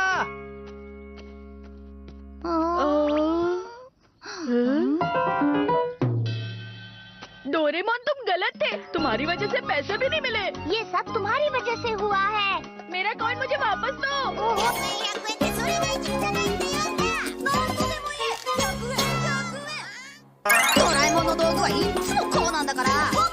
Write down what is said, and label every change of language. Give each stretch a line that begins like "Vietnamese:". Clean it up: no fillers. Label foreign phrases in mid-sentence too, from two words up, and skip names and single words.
Hindi: डोरेमोन, तुम गलत थे। तुम्हारी वजह से पैसे भी नहीं मिले। ये सब तुम्हारी वजह से हुआ है। मेरा कॉइन मुझे वापस दो।
Japanese: ドラえもんの道具はいつもこうなんだから。